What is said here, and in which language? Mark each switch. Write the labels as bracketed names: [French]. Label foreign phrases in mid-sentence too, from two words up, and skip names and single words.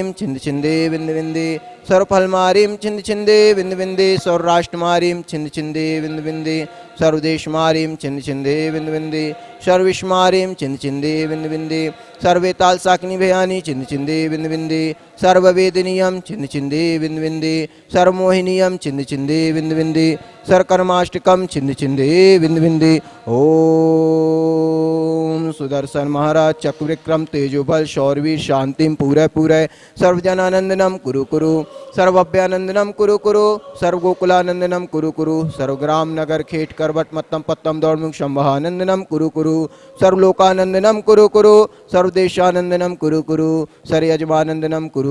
[Sanskrit] छिंद छिंदे बिंद बिंदे सर्वफलमारीं छिंद छिंदे बिंद बिंदे सर्वराष्ट्रमारीं छिंद छिंदे बिंद बिंदे सर्वदेशमारीं छिंद छिंदे बिंद बिंदे सर्वविश्वमारीं छिंद छिंदे बिंद बिंदे सर्वेताल साकिनी भयानी छिंद छिंदे बिंद बिंदे सर्ववेदनीयं छिंद छिंदे बिंद बिंदे सर्वमोहिनीयं छिंद छिंदे बिंद बिंदे सर्वकर्माष्टकं छिंद छिंदे बिंद बिंदे। ओम सुदर्शन महाराज चक्रविक्रम तेजोबल शौरवीर शांतिम पूरे पूरे सर्वजनानंदनम कुरु कुरु सर्वभ्यानंदनम कुरु कुरु सर्वगोकुलानंदनम कुरु कुरु सर्वग्राम नगर खेट करवट मत्तम पत्तम दौड़मुख शंभानंदनम कुरु कुरु सर्वलोकानंदनम कुरु कुरु सर्वदेशानंदनम कुरु कुरु सर्वयजमानंदनम कुरु